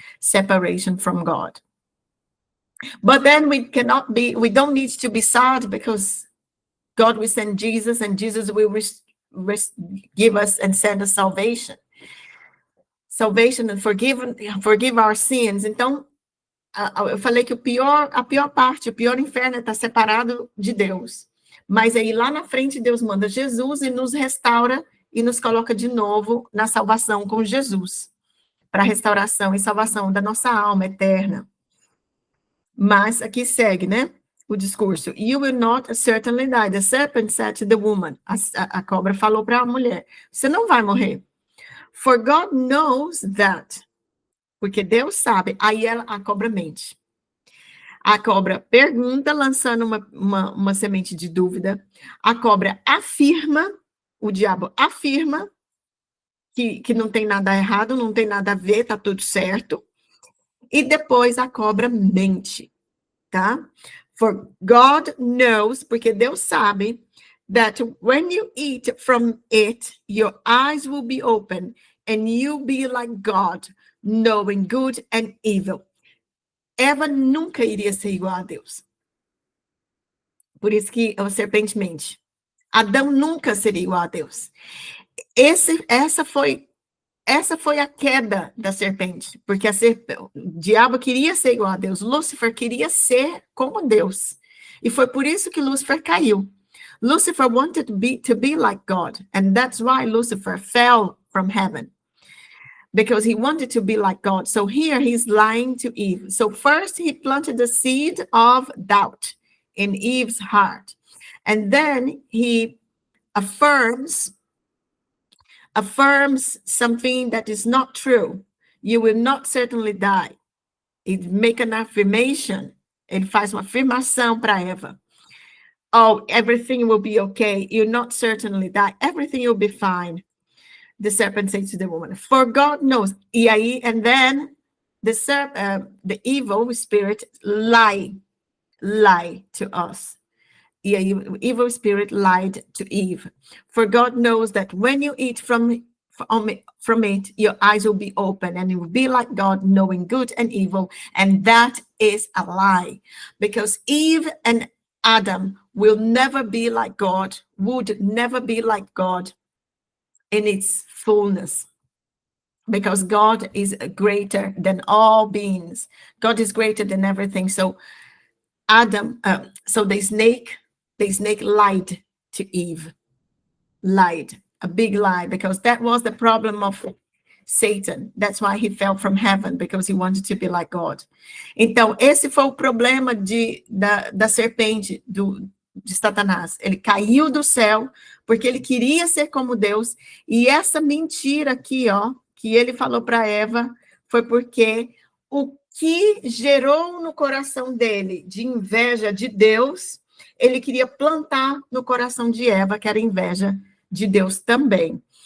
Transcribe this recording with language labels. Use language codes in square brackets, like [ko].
[en] Separation from God. But then we don't need to be sad because God will send Jesus and Jesus will give us and send us salvation and forgive our sins. [pt] Então, eu falei que a pior parte, o pior inferno é estar separado de Deus. Mas aí lá na frente Deus manda Jesus e nos restaura e nos coloca de novo na salvação com Jesus, para restauração e salvação da nossa alma eterna. Mas aqui segue, né? O discurso. [en] You will not certainly die. The serpent said to the woman. [pt] A cobra falou para a mulher. Você não vai morrer. [en] For God knows that. [pt] Porque Deus sabe. Aí a cobra mente. A cobra pergunta, lançando uma semente de dúvida. A cobra afirma, o diabo afirma que não tem nada errado, não tem nada a ver, tá tudo certo. E depois a cobra mente, tá? [en] For God knows, [pt] porque Deus sabe, [en] that when you eat from it, your eyes will be open, and you'll be like God, knowing good and evil. [pt] Eva nunca iria ser igual a Deus. Por isso que a serpente mente. Adão nunca seria igual a Deus. Essa foi a queda da serpente, porque o diabo queria ser igual a Deus, Lúcifer queria ser como Deus. E foi por isso que Lúcifer caiu. [en] Lucifer wanted to be like God, and that's why Lucifer fell from heaven, because he wanted to be like God. So here he's lying to Eve. So first he planted the seed of doubt in Eve's heart, and then he affirms something that is not true. You will not certainly die. It make an affirmation. [pt] Ele faz uma afirmação para Eva. [en] Oh, everything will be okay. You'll not certainly die. Everything will be fine. The serpent said to the woman, for God knows. [pt] E aí, [en] and then the evil spirit lie to us. [pt] E aí, [en] evil spirit lied to Eve. For God knows that when you eat from it, your eyes will be open, and you will be like God, knowing good and evil. And that is a lie, because Eve and Adam will never be like God, would never be like God in its fullness, because God is greater than all beings. God is greater than everything. So the snake lied to Eve, lied, a big lie, because that was the problem of Satan. That's why he fell from heaven, because he wanted to be like God. [pt] Então, esse foi o problema da serpente, de Satanás. Ele caiu do céu porque ele queria ser como Deus, e essa mentira aqui, ó, que ele falou para Eva, foi porque o que gerou no coração dele de inveja de Deus, ele queria plantar no coração de Eva, que era inveja de Deus também.